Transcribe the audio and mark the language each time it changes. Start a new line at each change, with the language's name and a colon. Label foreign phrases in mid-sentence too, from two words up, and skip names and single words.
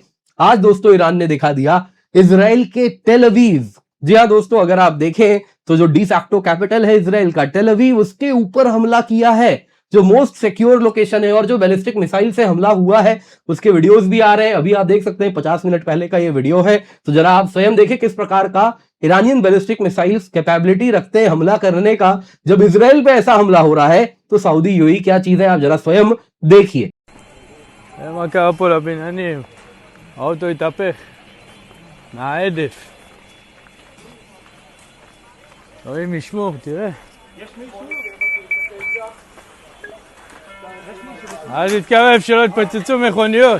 Hindi: आज दोस्तों ईरान ने दिखा दिया इजराइल के टेल अवीव, जी हाँ दोस्तों अगर आप देखें तो जो
English: de facto capital
Hindi: है इजराइल का, टेल अवीव, उसके ऊपर हमला किया है, जो
English: most secure location
Hindi: है, और जो
English: ballistic missile
Hindi: से हमला हुआ है उसके वीडियोस भी आ रहे हैं। अभी आप देख सकते हैं 50 मिनट पहले का ये वीडियो है, तो जरा आप स्वयं देखें किस प्रकार का
English: Iranian ballistic missiles capability
Hindi: रखते हैं हमला करने का। जब इजराइल पे ऐसा हमला हो रहा है तो सऊदी यूएई क्या चीज है, आप जरा स्वयं देखिए।
Hebrew: אלוהים ישמור, תראה. אל תתקרב שלא יתפוצצו מכוניות.